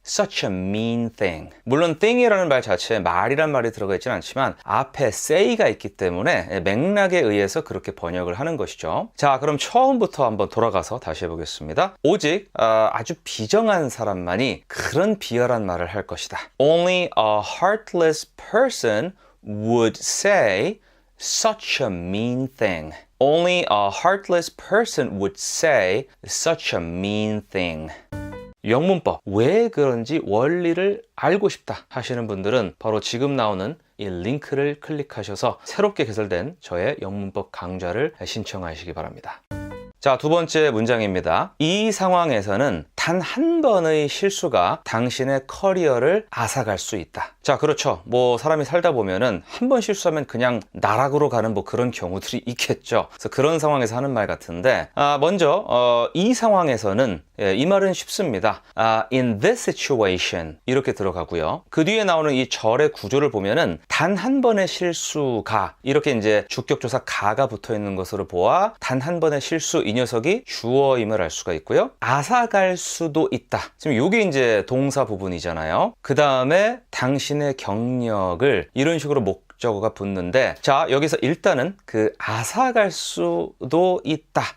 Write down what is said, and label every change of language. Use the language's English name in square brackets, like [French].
[English] Such a mean thing. [Korean] 물론 thing이라는 말 자체에 말이란 말이 들어가 있지는 않지만 앞에 say가 있기 때문에 맥락에 의해서 그렇게 번역을 하는 것이죠. 자, 그럼 처음부터 한번 돌아가서 다시 해보겠습니다. 오직 아주 비정한 사람만이 그런 비열한 말을 할 것이다. [English] Only a heartless person would say such a mean thing. Only a heartless person would say such a mean thing. [Korean] 영문법, 왜 그런지 원리를 알고 싶다 하시는 분들은 바로 지금 나오는 이 링크를 클릭하셔서 새롭게 개설된 저의 영문법 강좌를 신청하시기 바랍니다. 자, 두 번째 문장입니다. 이 상황에서는 단 한 번의 실수가 당신의 커리어를 앗아갈 수 있다. 자, 그렇죠. 뭐 사람이 살다 보면은 한 번 실수하면 그냥 나락으로 가는 뭐 그런 경우들이 있겠죠. 그래서 그런 상황에서 하는 말 같은데 먼저 이 상황에서는 이 말은 쉽습니다. [English] In this situation [Korean] 이렇게 들어가고요. 그 뒤에 나오는 이 절의 구조를 보면은 단 한 번의 실수가 이렇게 이제 주격조사 가가 붙어 있는 것으로 보아 단 한 번의 실수 이 녀석이 주어임을 알 수가 있고요. 앗아갈 수도 있다. 지금 이게 이제 동사 부분이잖아요. 그 다음에 당신의 경력을 이런 식으로 목적어가 붙는데 자, 여기서 일단은 그 앗아갈 수도 있다.